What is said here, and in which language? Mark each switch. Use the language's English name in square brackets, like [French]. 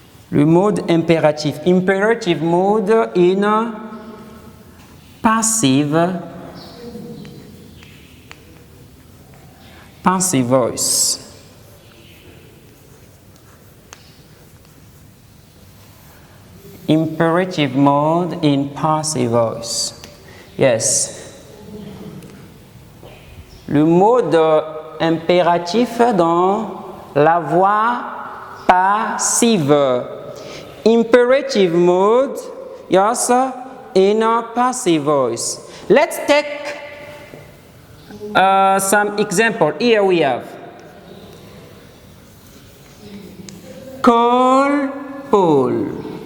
[French] Le mode impératif. [English] Imperative mode in passive voice. Imperative mode in passive voice. Yes. [French] Le mode impératif dans la voix passive. [English] Imperative mode, yes, in a passive voice. Let's take some example. Here we have call Paul.